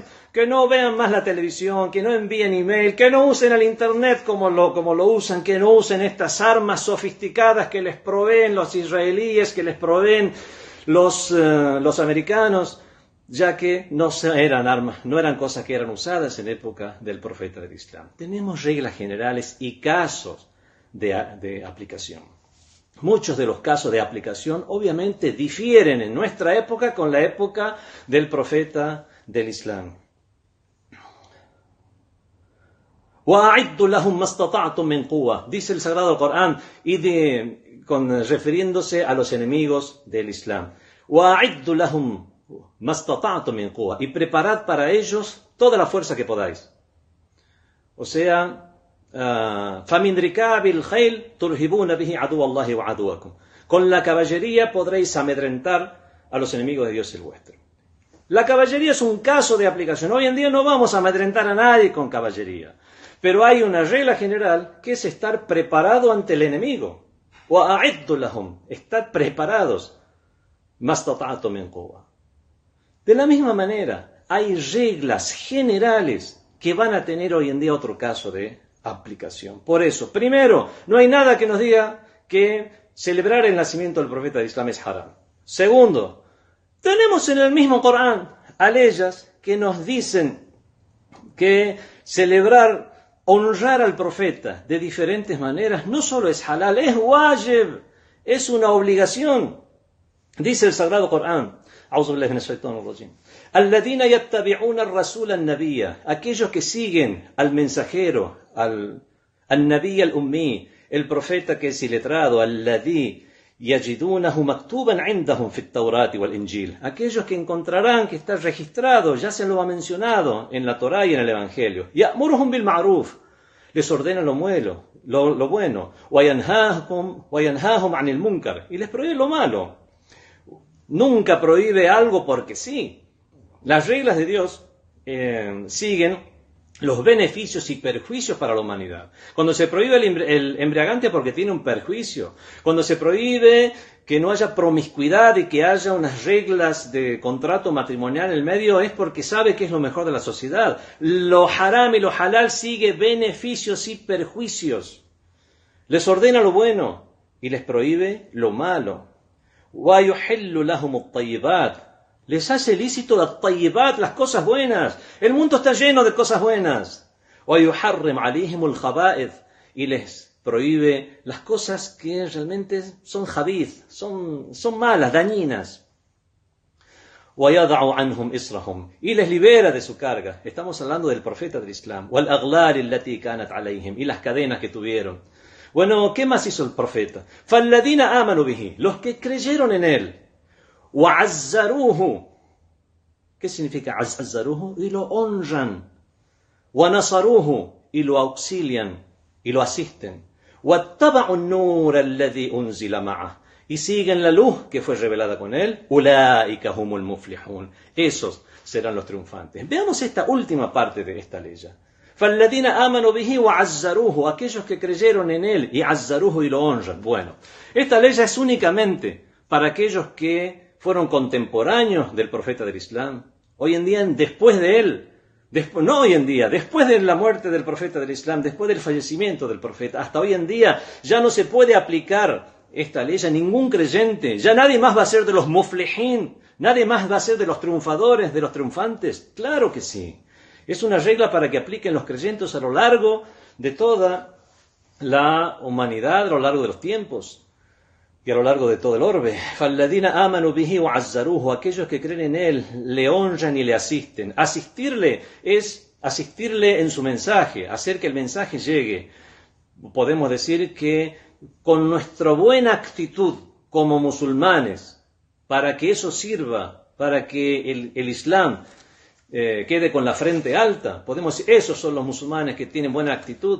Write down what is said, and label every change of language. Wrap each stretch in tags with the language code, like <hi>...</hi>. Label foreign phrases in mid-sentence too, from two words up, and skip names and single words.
<es>Que no vean más la televisión, que no envíen email, que no usen el internet como lo usan, que no usen estas armas sofisticadas que les proveen los israelíes, que les proveen los americanos, ya que no eran armas, no eran cosas que eran usadas en época del profeta del Islam. Tenemos reglas generales y casos de aplicación. Muchos de los casos de aplicación obviamente difieren en nuestra época con la época del profeta del Islam.</es> <ar>وَأَعِدُّ لَهُمْ مَا اسْتَطَعْتُم مِّن قُوَّةٍ,</ar> <es>dice el Sagrado Corán, refiriéndose a los enemigos del Islam.</es> <ar>وَأَعِدُّ لَهُمْ مَا اسْتَطَعْتُم مِّن قُوَّةٍ,</ar> <es>y preparad para ellos toda la fuerza que podáis. O sea,</es> <ar>فَمِنْ رِكَابِ الْخَيْلِ تُرْهِبُونَ بِهِ عَدُوَّ اللَّهِ وَعَدُوَّكُمْ,</ar> <es>con la caballería podréis amedrentar a los enemigos de Dios el vuestro. La caballería es un caso de aplicación. Hoy en día no vamos a amedrentar a nadie con caballería. Pero hay una regla general que es estar preparado ante el enemigo.</es> <ar>وَأَعِدُّ لَهُمْ,</ar> <es>estad preparados,</es> <ar>مَا اسْتَطَعْتُم مِّن قُوَّةٍ.</ar> <es>De la misma manera, hay reglas generales que van a tener hoy en día otro caso de aplicación. Por eso, primero, no hay nada que nos diga que celebrar el nacimiento del profeta del Islam es haram. Segundo, tenemos en el mismo Corán a leyes que nos dicen que celebrar, honrar al profeta de diferentes maneras no solo es halal, es wajib, es una obligación. Dice el Sagrado Corán,</es> <ar>الذين يتبعون الرسول النبي,</ar> <es>aquellos que siguen al mensajero,</es> <ar>النبي الأمي,</ar> <es>el profeta que es iletrado,</es> <ar>الذي يجدونه مكتوبا عندهم في التوراة والإنجيل,</ar> <es>aquellos que encontrarán que está registrado, ya se lo ha mencionado en la Torá y en el Evangelio.</es> <ar>يأمرهم بالمعروف,</ar> <es>les ordena lo bueno,</es> <ar>وينهاهم عن المنكر,</ar> <es>y les prohíbe lo malo. Nunca prohíbe algo porque sí. Las reglas de Dios siguen los beneficios y perjuicios para la humanidad. Cuando se prohíbe el embriagante porque tiene un perjuicio, cuando se prohíbe que no haya promiscuidad y que haya unas reglas de contrato matrimonial en el medio, es porque sabe que es lo mejor de la sociedad. Lo haram y lo halal sigue beneficios y perjuicios. Les ordena lo bueno y les prohíbe lo malo.</es> <ar>وَيُحِلُّ لَهُمُ الطَّيِّبَاتِ,</ar> <es>les hace lícito las cosas buenas. El mundo está lleno de cosas buenas.</es> <ar>وَيُحَرِّمْ عَلَيْهِمُ الْخَبَائِثِ,</ar> <es>y les prohíbe las cosas que realmente son jabith, son malas, dañinas.</es> <ar>وَيَضَعُ عَنْهُمْ إِصْرَهُمْ,</ar> <es>y les libera de su carga. Estamos hablando del profeta del Islam.</es> <ar>وَالْأَغْلَالِ الَّتِي كَانَتْ عَلَيْهِمْ,</ar> <es>y las cadenas que tuvieron. Bueno, ¿qué más hizo el profeta?</es> <ar>فَالَّذِينَ آمَنُوا بِهِ,</ar> <es>los que creyeron en él. وَعَزَّرُوهُ, ¿qué significa عَزَّرُوهُ? Y lo honran. وَنَصَرُوهُ, y lo auxilian, y lo asisten.</es> <ar>وَاتَّبَعُوا النُّورَ الَّذِي أُنزِلَ مَعَهُ,</ar> <es>y siguen la luz que fue revelada con él.</es> <ar>أُولَٰئِكَ هُمُ الْمُفْلِحُونَ,</ar> <es>esos serán los triunfantes. Veamos esta última parte de esta ley.</es> <ar>فَالَّذِينَ آمَنُوا بِهِ وَعَزَّرُوهُ,</ar> <es>aquellos que creyeron en él y عَزَّرُوهُ, y lo honran. Bueno, esta ley es únicamente para aquellos que fueron contemporáneos del profeta del Islam. Hoy en día, después de él, no hoy en día, después de la muerte del profeta del Islam, después del fallecimiento del profeta, hasta hoy en día ya no se puede aplicar esta ley a ningún creyente. Ya nadie más va a ser de los muflihin, nadie más va a ser de los triunfadores, de los triunfantes. Claro que sí. Es una regla para que apliquen los creyentes a lo largo de toda la humanidad, a lo largo de los tiempos y a lo largo de todo el orbe.</es> <ar>فَالَّذِينَ آمَنُوا بِهِ وَعَزَّرُوهُ,</ar> <es>aquellos que creen en él, le honran y le asisten. Asistirle es asistirle en su mensaje, hacer que el mensaje llegue. Podemos decir que con nuestra buena actitud como musulmanes, para que eso sirva, para que el Islam quede con la frente alta, podemos decir, esos son los musulmanes que tienen buena actitud.</es>